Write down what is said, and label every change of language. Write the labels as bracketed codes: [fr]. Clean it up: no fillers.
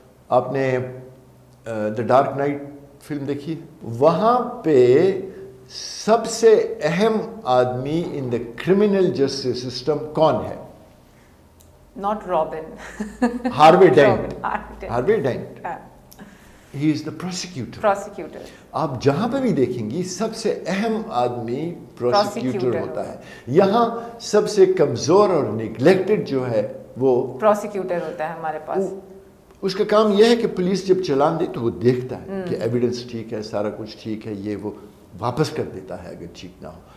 [ur] آپ نے the dark night film دیکھی, وہاں پہ سب سے اہم آدمی [en] in the criminal justice system [ur] کون ہے؟ [en] Not Robin, Harvey Dent. Harvey Dent he is the prosecutor. [ur] آپ جہاں پہ بھی دیکھیں گی سب سے اہم آدمی پروسیکیوٹر ہوتا ہے. یہاں سب سے کمزور اور نیگلیکٹڈ جو ہے وہ پروسیکیوٹر ہوتا ہے ہمارے پاس. اس کا کام یہ ہے کہ پولیس جب چلان دے تو وہ دیکھتا ہے کہ ایویڈنس ٹھیک ہے, سارا کچھ ٹھیک ہے, یہ وہ واپس کر دیتا ہے اگر ٹھیک نہ ہو.